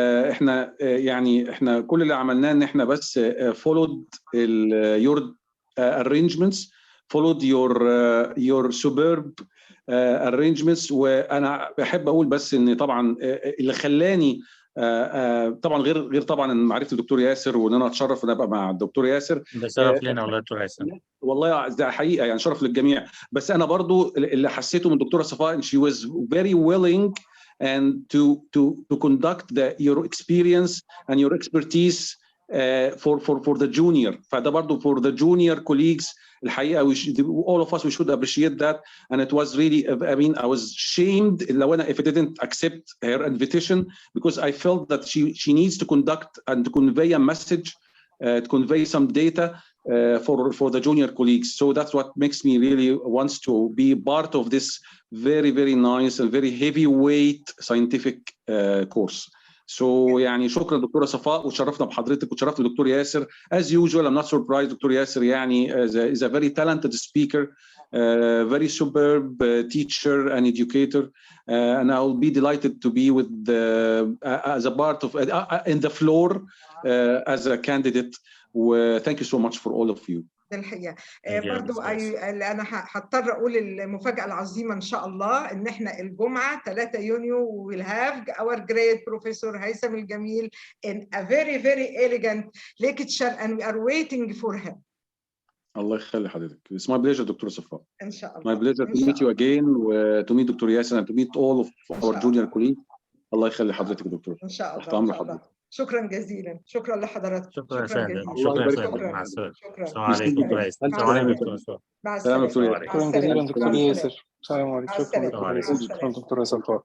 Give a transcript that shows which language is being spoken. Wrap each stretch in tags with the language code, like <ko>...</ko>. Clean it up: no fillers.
<ar>احنا يعني احنا كل اللي عملناه ان احنا بس</ar> <en>followed your arrangements, followed your superb arrangements.</en> <ar>وانا بحب اقول بس ان طبعا اللي خلاني طبعا غير طبعا معرفه الدكتور ياسر، وان انا اتشرف ان ابقى مع الدكتور ياسر. ده شرف لنا والله يا دكتور هيثم. والله ده حقيقه يعني شرف للجميع. بس انا برضو اللي حسيته من الدكتوره صفاء</ar> <en>she was very willing and to conduct your experience and your expertise for the junior.</en> <ar>فده برضو</ar> <en>for the junior colleagues</en> <ar>الحقيقه</ar> <en>all of us we should appreciate that. And it was really, I mean, I was shamed</en> <ar>لو انا</ar> <en>if I didn't accept her invitation, because I felt that she needs to conduct and to convey a message, to convey some data for the junior colleagues. So that's what makes me really wants to be part of this very nice and very heavyweight scientific course.</en> <ar>So يعني شكرا دكتوره صفاء، وتشرفنا بحضرتك وتشرفنا دكتور ياسر.</ar> <en>As usual, I'm not surprised doctor ياسر يعني is a very talented speaker, very superb teacher and educator, and I will be delighted to be with as a part of in the floor as a candidate. Thank you so much for all of you.</en> <ar>ده الحقيقه. برضو انا هضطر اقول المفاجاه العظيمه ان شاء الله ان احنا الجمعه 3 يونيو</ar> <en>we'll have our great professor هيثم الجميل in a very elegant lecture and we are waiting for him.</en> <ar>الله يخلي حضرتك.</ar> <en>It's my pleasure doctor صفاء.</en> <ar>ان شاء الله.</ar> <en>My pleasure to meet you again, to meet doctor ياسر and to meet all of our junior colleagues.</en> <ar>الله يخلي حضرتك يا دكتور. ان شاء الله. تحت امر حضرتك. شكرا جزيلا. شكرا لحضراتكم. شكرا جزيلا. شكرا شكرا. مع السلامه. السلام عليكم دكتور هيثم. السلام عليكم دكتور صفاء. مع السلامه. شكرا جزيلا دكتور ياسر. السلام عليكم. شكرا مع دكتور ياسر. شكرا دكتوره صفاء.</ar>